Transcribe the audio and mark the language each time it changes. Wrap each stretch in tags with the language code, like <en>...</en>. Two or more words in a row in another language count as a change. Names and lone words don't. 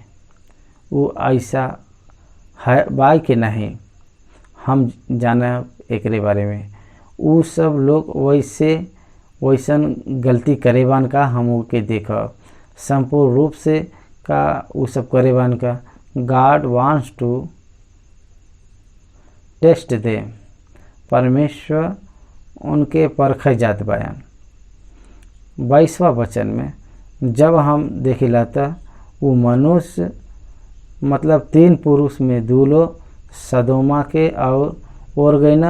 <bho>वो ऐसा है बाई के नहीं, हम जाना एकरे बारे में। वो सब लोग वैसन गलती करेबान का हम के देखब संपूर्ण रूप से का वो सब करेबान का।</bho> <en>God wants to test they.</en> <bho>परमेश्वर उनके परखे जात बयान। 22वां वचन में जब हम देखिला त वो मनुष्य मतलब 3 पुरुष में 2 लोग सदोमा के और गईना।</bho>